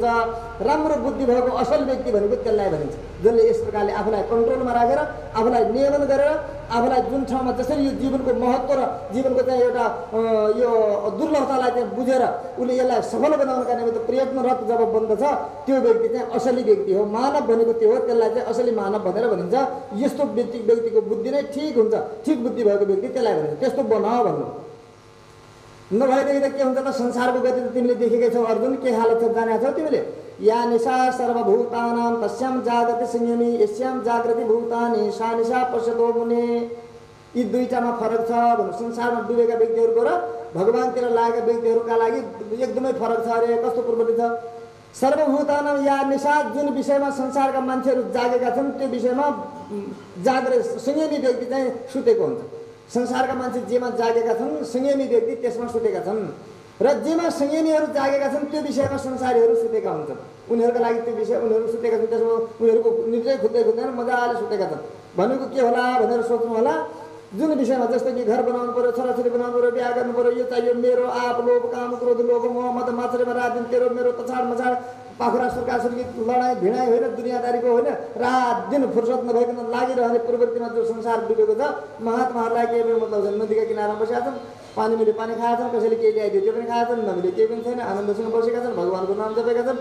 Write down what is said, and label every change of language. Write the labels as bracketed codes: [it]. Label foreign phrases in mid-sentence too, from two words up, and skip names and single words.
[ne] राम्रो बुद्धि भएको असल व्यक्ति भनेको त्यसलाई भनिन्छ, जसले यस प्रकारले आफूलाई कन्ट्रोलमा राखेर, आफूलाई नियमन गरेर, आफूलाई जुन ठाउँमा जसरी यो जीवनको महत्त्व र जीवनको चाहिँ एउटा यो दुर्लभतालाई चाहिँ बुझेर उसले यसलाई सफल बनाउनका निमित्त प्रयत्नरत जब बन्दछ, त्यो व्यक्ति चाहिँ असली व्यक्ति हो। मानव भनेको त्यो हो, त्यसलाई चाहिँ असली मानव भनेर भनिन्छ। यस्तो व्यक्तिको बुद्धि नै ठिक हुन्छ, ठिक बुद्धि भएको व्यक्ति त्यसलाई भनिन्छ। त्यस्तो बनाऊ भन्नु। नभएदेखि त के हुन्छ त संसारको गति त तिमीले देखेकै छौ अर्जुन, के हालत छ जानेका छौ तिमीले। [sa] या निशा सर्वभूतानां तस्यां जागृति संयमी यस्यां जागृति भूतानि सा निशा पश्यतो मुने। [ne] यी दुईटामा फरक छ भन्नु। संसारमा डुबेका व्यक्तिहरूको र भगवानतिर लागेका व्यक्तिहरूका लागि एकदमै फरक छ अरे। कस्तो प्रवृत्ति छ? [sa] सर्वभूतानां या निशा, [ne] जुन विषयमा संसारका मान्छेहरू जागेका छन् त्यो विषयमा जागृत संयमी व्यक्ति चाहिँ सुतेको हुन्छ। संसारका मान्छे जेमा जागेका छन् संयमी व्यक्ति त्यसमा सुतेका छन्। र जेमा संयमीहरू जागेका छन् त्यो विषयमा संसारीहरू सुतेका हुन्छन्। उनीहरूका लागि त्यो विषय उनीहरू सुतेका छन्, त्यसमा उनीहरूको निद्रै खुट्दैन मजाले सुतेका छन्। भनेको के होला भनेर सोच्नु होला, जुन विषयमा जस्तो कि घर बनाउनु पर्यो, छोराछोरी बनाउनु पर्यो, बिहा गर्नु पर्यो, यो चाहियो मेरो आप लोभ काम क्रोध लोभ मोह मत मात्रेमा रात दिन तेरो मेरो तछाड मछाड पाखुरा सुर्कासुर्की लडाइँ भिडाइ होइन, दुनियाँदारीको होइन, रात दिन फुर्सद नभइकन लागिरहने प्रवृत्तिमा जो संसार डुबेको छ। महात्माहरूलाई केही पनि मतलब छैन। नदीका किनारमा बसेका छन्, पानी मिले पानी खाएका छन्, कसैले केही ल्याइदियो त्यो पनि खाएका छन्, नमिले केही पनि छैन, आनन्दसँग बसेका छन्, भगवानको नाम जपेका छन्।